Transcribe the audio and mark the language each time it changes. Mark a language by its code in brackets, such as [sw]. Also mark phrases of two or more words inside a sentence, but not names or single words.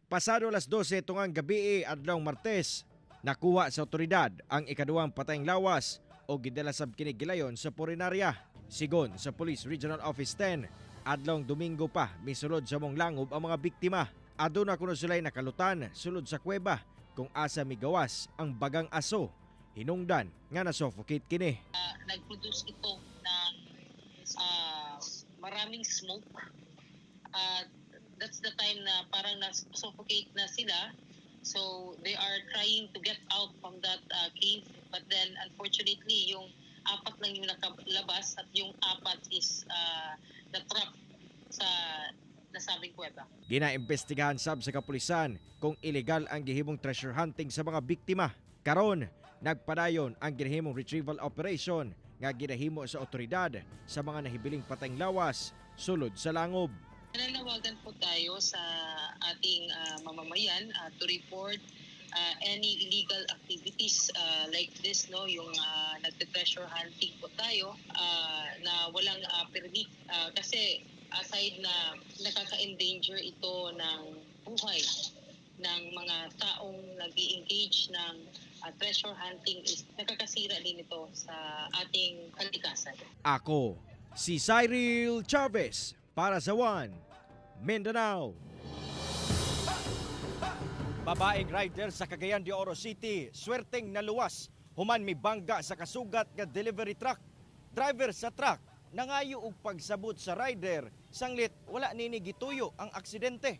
[ceb] Pasado alas 12 tungang gabi adlawng Martes, nakuha sa otoridad ang ikaduhang patayng lawas o gidala sab kini gilayon sa purinarya. Sigon sa Police Regional Office 10, adlawng Domingo pa misulod sa mong langob ang mga biktima. Aduna kuno sila'y nakalutan sulod sa kuweba kung asa migawas ang bagang aso. Hinungdan nga na-suffocate kini. [tl] Nag-produce ito ng maraming smoke. [en] That's the time [tl] na parang na-suffocate na sila. [en] So they are trying to get out from that cave. But then unfortunately [tl] yung 4 lang yung nakalabas at yung 4 is na-trap sa nasabing kuweba. [ceb] Ginaimbestigahan sab sa kapulisan kung illegal ang gihimong [en] treasure hunting [ceb] sa mga biktima. Karon, nagpadayon ang ginahimong [en] retrieval operation [ceb] nga ginahimo sa otoridad sa mga nahibiling patayng lawas sulod sa langob. [tl] Nananawagan po tayo sa ating mamamayan [en] to report any illegal activities like this, [tl] no, yung nagte- [en] treasure hunting [tl] po tayo na walang permit kasi aside na nakaka-endanger ito ng buhay ng mga taong nag-i-engage ng treasure hunting, is nakakasira din ito sa ating kalikasan. Ako, si Cyril Chavez para sa One Mindanao. [ceb] Babaeng rider sa Cagayan de Oro City, swerteng naluwas, human mi bangga sa kasugat nga [en] delivery truck. [ceb] Driver sa truck nangayo og pagsabot sa rider, sanglit wala nini gituyo ang aksidente.